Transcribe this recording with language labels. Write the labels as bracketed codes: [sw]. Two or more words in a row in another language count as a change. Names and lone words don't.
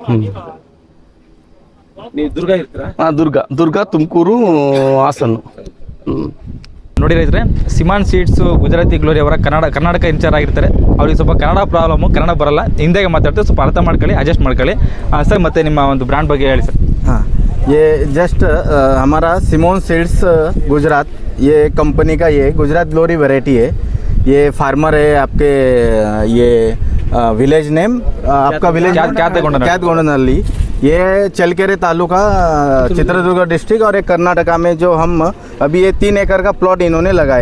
[kn] ನೀವು ದುರ್ಗ ಇರ್ತೀರಾ? ದುರ್ಗ ತುಮಕೂರು ಹಾಸನ್. ನೋಡಿ ರೈತರೆ, ಸಿಮಾನ್ ಸೀಡ್ಸ್ ಗುಜರಾತಿ ಗ್ಲೋರಿ ಅವರ ಕರ್ನಾಟಕ ಇನ್ಚಾರ್ಜ್ ಆಗಿರ್ತಾರೆ. ಅವ್ರಿಗೆ ಸ್ವಲ್ಪ ಕನ್ನಡ ಪ್ರಾಬ್ಲಮ್ಮು, ಕನ್ನಡ ಬರಲ್ಲ, ಹಿಂದಿಗೆ ಮಾತಾಡ್ತಾರೆ, ಸ್ವಲ್ಪ ಅರ್ಥ ಮಾಡ್ಕೊಳ್ಳಿ, ಅಡ್ಜಸ್ಟ್ ಮಾಡ್ಕೊಳ್ಳಿ ಸರ್. ಮತ್ತೆ ನಿಮ್ಮ ಒಂದು ಬ್ರ್ಯಾಂಡ್ ಬಗ್ಗೆ ಹೇಳಿ ಸರ್. [hi] हाँ, ये जस्ट हमारा सिमोन सीड्स गुजरात, ये कंपनी का ये गुजरात ग्लोरी वैरायटी है. ये फार्मर है आपके, ये [en] village name [hi] आपका विलेज क्यातगोंडनहल्ली. ये चलकेरे तालुका चित्रदुर्ग डिस्ट्रिक्ट और एक कर्नाटका में जो हम अभी ये 3 एकड़ का प्लॉट इन्होंने लगाए.